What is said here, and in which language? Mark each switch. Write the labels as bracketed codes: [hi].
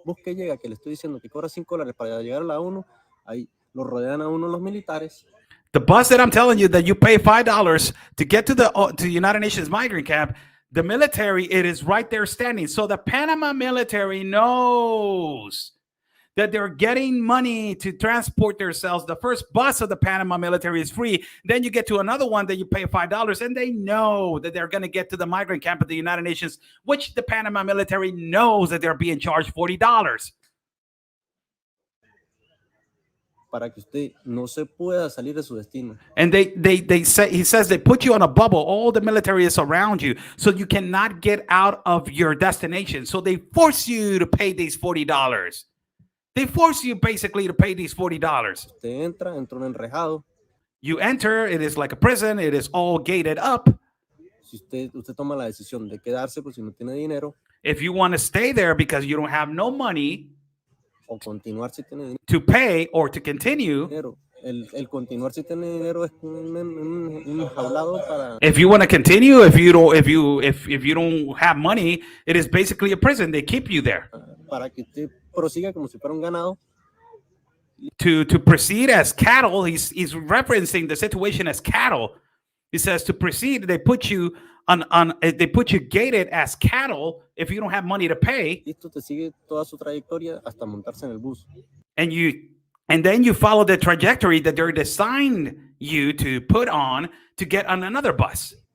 [es] bus que llega, que le estoy diciendo que cobra $5 para llegar a la ONU, ahí lo rodean a uno los militares. [en] The bus that I'm telling you that you pay $5 to get to the United Nations migrant camp, the military, it is right there standing. So the Panama military knows that they're getting money to transport themselves. The first bus of the Panama military is free. Then you get to another one that you pay $5, and they know that they're going to get to the migrant camp of the United Nations, which the Panama military knows that they're being charged $40. [es] Para que usted no se pueda salir de su destino. [en] And they say, he says they put you on a bubble. All the military is around you, so you cannot get out of your destination. So they force you to pay these $40. They force you basically to pay these $40. [es] Usted entra un enrejado. [en] You enter, it is like a prison, it is all gated up. [es] Si usted toma la decisión de quedarse, pues si no tiene dinero, [en] If you want to stay there because you don't have no money [es] o continuar si tiene [en] to pay or to continue, [es] dinero. El continuar si tiene dinero es un jaulado para [en] if you want to continue, if you don't have money, it is basically a prison. They keep you there. [es] para que usted prosiga como si fuera un ganado. [en] To proceed as cattle, he's referencing the situation as cattle. He says to proceed, they put you they put you gated as cattle if you don't have money to pay, [es] Y esto te sigue toda su trayectoria hasta montarse en el bus. [en] and then you follow the trajectory that they're designed you to put on to get on another bus.